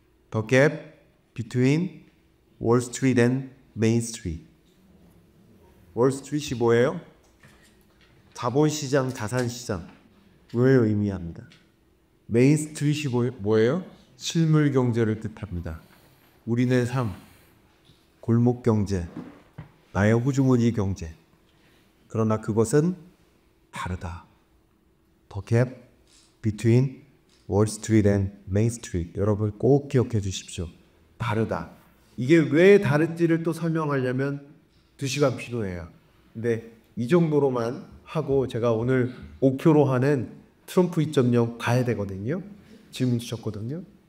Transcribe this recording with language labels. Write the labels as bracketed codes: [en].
[en] The gap between Wall Street and Main Street. [ko] 월스트리트이 뭐예요? 자본시장, 자산시장 을 의미합니다. 메인스트리트이 뭐예요? 실물 경제를 뜻합니다. 우리네 삶, 골목 경제, 나의 호주머니 경제. 그러나 그것은 다르다. [en] The gap between Wall Street and Main Street. [ko] 여러분 꼭 기억해 주십시오. 다르다. 이게 왜 다른지를 또 설명하려면 2시간 필요해요. 근데 이 정도로만 하고 제가 오늘 목표로 하는 트럼프 2.0 가야 되거든요. 질문 주셨거든요.